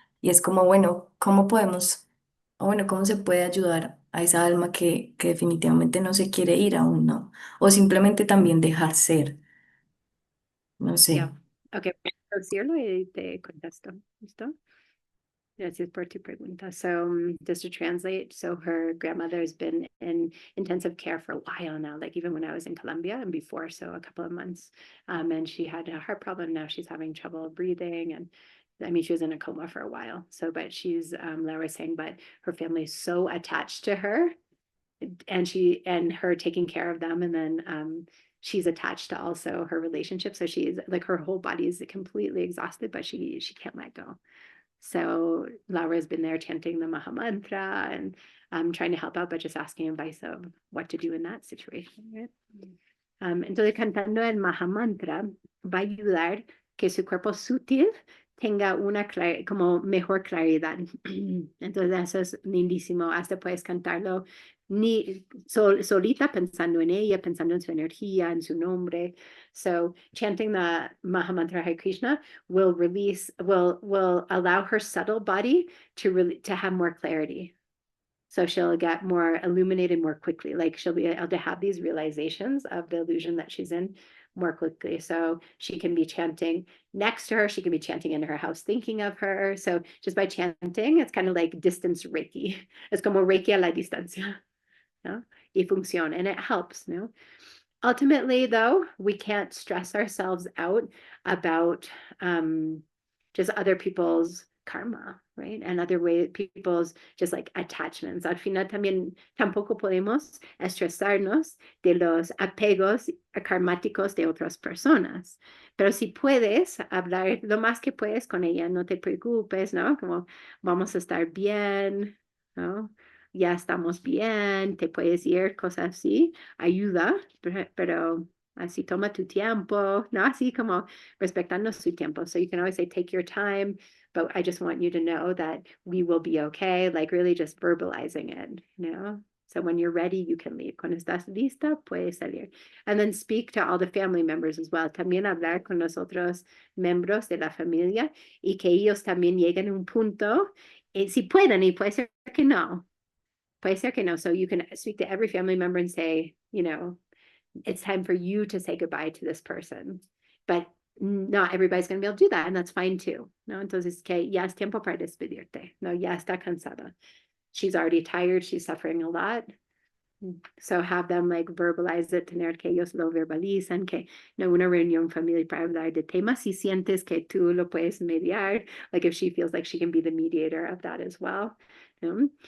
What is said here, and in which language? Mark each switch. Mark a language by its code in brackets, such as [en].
[es] Y es como, bueno, ¿cómo podemos, o bueno, cómo se puede ayudar a esa alma que definitivamente no se quiere ir aún, ¿no? O simplemente también dejar ser, no yeah. sé. Okay, traducirlo y te contesto. ¿Listo? Gracias por tu pregunta. [en] So, just to translate, so her grandmother has been in intensive care for a while now, like even when I was in Colombia and before, so a couple of months. And she had a heart problem. Now she's having trouble breathing. And I mean, she was in a coma for a while. So, but she's, Laura was saying, but her family is so attached to her and her taking care of them. And then, she's attached to also her relationship. So she's like, her whole body is completely exhausted, but she can't let go. So Laura's been there chanting the Maha Mantra and trying to help out, but just asking advice of what to do in that situation. Right? [es] Entonces, cantando el Maha Mantra va a ayudar que su cuerpo sutil tenga una como mejor claridad. Entonces, eso es lindísimo. Hasta puedes cantarlo solita, pensando en ella, pensando en su energía, en su nombre. [en] So, chanting the Maha Mantra Hare Krishna will allow her subtle body to have more clarity. So she'll get more illuminated more quickly. Like she'll be able to have these realizations of the illusion that she's in more quickly. So she can be chanting next to her. She can be chanting in her house, thinking of her. So just by chanting, it's kind of like distance Reiki. [es] Es como Reiki a la distancia. ¿No? Y funciona, [en] and it helps. [es] No? [en] Ultimately, though, we can't stress ourselves out about just other people's karma, right? And other ways, people's just like attachments. [es] Al final también tampoco podemos estresarnos de los apegos karmáticos de otras personas. Pero si puedes hablar lo más que puedes con ella, no te preocupes, ¿no? Como vamos a estar bien, ¿no? Ya estamos bien, te puedes ir, cosas así, ayuda, pero Así toma tu tiempo, ¿no? Así como respetando su tiempo. [en] So you can always say, take your time, but I just want you to know that we will be okay. Like really just verbalizing it, you know? So when you're ready, you can leave. [es] Cuando estás lista, puedes salir. [en] And then speak to all the family members as well. [es] También hablar con los otros miembros de la familia y que ellos también lleguen a un punto, si pueden, y puede ser que no. Puede ser que no. [en] So you can speak to every family member and say, you know, it's time for you to say goodbye to this person. But not everybody's going to be able to do that, and that's fine too. [es] No, entonces que ya es tiempo para despedirte. No, ya está cansada. [en] She's already tired. She's suffering a lot. So have them like verbalize it, [es] tener que ellos lo verbalizan, que no una reunión familiar para hablar de temas si sientes que tú lo puedes mediar, [en] like if she feels like she can be the mediator of that as well. [es] ¿No?